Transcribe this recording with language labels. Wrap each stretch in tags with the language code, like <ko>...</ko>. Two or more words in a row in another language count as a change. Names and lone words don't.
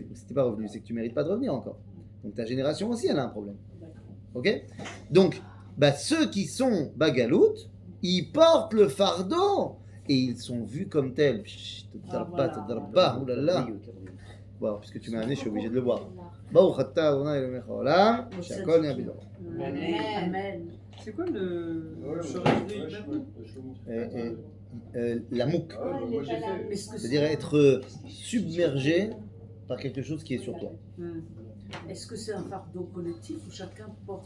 <fr>Si t'es pas revenu, c'est que tu mérites pas de revenir encore. Donc ta génération aussi, elle a un problème. Ok? Donc, ceux qui sont bagaloutes, ils portent le fardeau et ils sont vus comme tels. Oulala. Bon, puisque tu m'as amené, je suis obligé de le boire.</fr> <he>ברוך אתה אדוני אלוהיך העולם, שהכל נהיה בדברו. Amen.</he> <fr>C'est quoi le shorach de L'amouk, Ouais, il est pas là. Est-ce que c'est-à-dire être submergé par quelque chose qui est sur toi. Est-ce que c'est un fardeau collectif où chacun porte</fr>